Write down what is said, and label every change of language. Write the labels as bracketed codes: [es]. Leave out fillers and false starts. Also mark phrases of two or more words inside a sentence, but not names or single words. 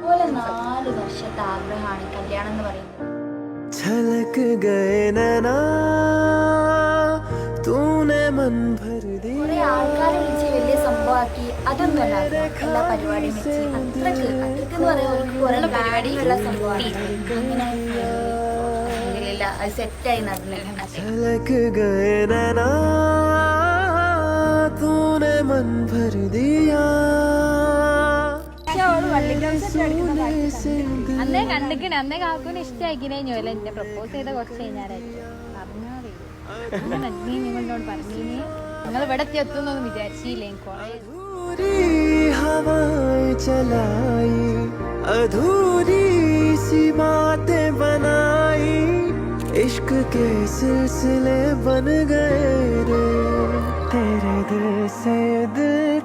[ml] 4 വർഷത്തെ ആഗ്രഹമാണ് കല്യാണം എന്ന് പറയുന്നത്. [hi] झलक गए नैना तूने मन भर दिया. [ml] കുറെ ആൾക്കാരെ വിളിച്ച് വലിയ സംഭവമാക്കി അതൊന്നും അല്ലായിരുന്നു. എല്ലാ പരിപാടിയും വെച്ച് അത്രക്ക് എന്ന് പറയാൻ കുറെ പരിപാടിയുള്ള സംഭവമാണ്. അങ്ങനെ അത് സെറ്റായി നടന്നില്ല. [hi] झलक गए नैना तूने मन भर दिया. [ml] അന്നേ കണ്ടിക്കണേ, അന്നേ കാക്കൂന് ഇഷ്ടമാക്കിനേ ഞോല എന്നെ പ്രപ്പോസ് ചെയ്ത കുറച്ച് കഴിഞ്ഞാലായിരിക്കും പറഞ്ഞാൽ നീ നിങ്ങളോട് പറഞ്ഞീനി നിങ്ങൾ ഇവിടെ എത്തുന്നൊന്നും വിചാരിച്ചില്ലേ. [hi] चलाई अधूरी सी बातें बनाई इश्क के सिलसिले बन गए रे तेरे दिल से दिल